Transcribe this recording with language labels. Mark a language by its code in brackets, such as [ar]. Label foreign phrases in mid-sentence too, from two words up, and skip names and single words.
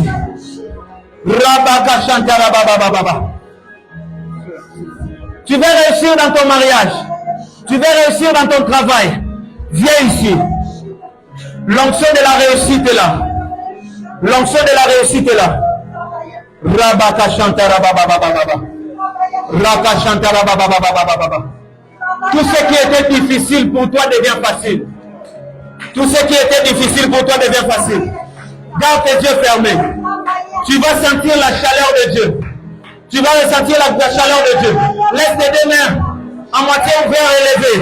[fr] Rabaka Shantara Baba Baba. Tu veux réussir dans ton mariage. Tu veux réussir dans ton travail. Viens ici. L'onction de la réussite est là. L'onction de la réussite est là. Rabaka Shantara Baba Baba Baba. Raka Shantara Baba Baba Baba. Tout ce qui était difficile pour toi devient facile. Tout ce qui était difficile pour toi devient facile. Garde tes yeux fermés. Tu vas sentir la chaleur de Dieu. Tu vas ressentir la chaleur de Dieu. Laisse tes deux mains en moitié ouvertes et levées.